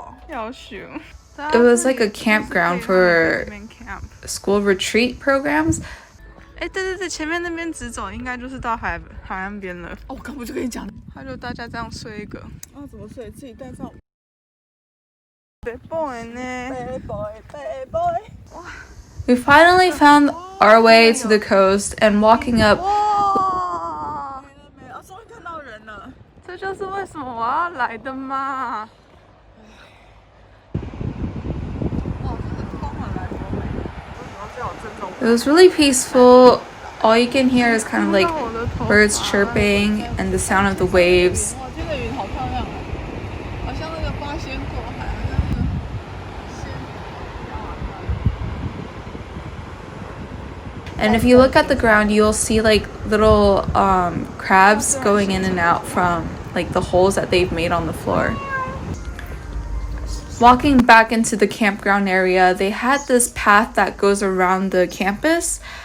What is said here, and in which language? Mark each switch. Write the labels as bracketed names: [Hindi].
[English] It was like a campground for school retreat programs. [Chinese] 哎，对对对，前面那边直走应该就是到海岸边了。哦，我刚不就跟你讲，他就大家这样睡一个。啊，怎么睡？自己带上。 [English] Bad boy 呢 Bad boy, bad boy. We finally found our way to the coast and walking up. 哇！ [Chinese] 没了，终于看到人了。这就是为什么我要来的嘛。 [English] It was really peaceful. All you can hear is kind of like birds chirping and the sound of the waves. [Chinese] 哇，这个云好漂亮啊，好像那个八仙过海，好像那个仙。 [English] And if you look at the ground, you'll see like little crabs going in and out from like the holes that they've made on the floor. Walking back into the campground area, they had this path that goes around the campus.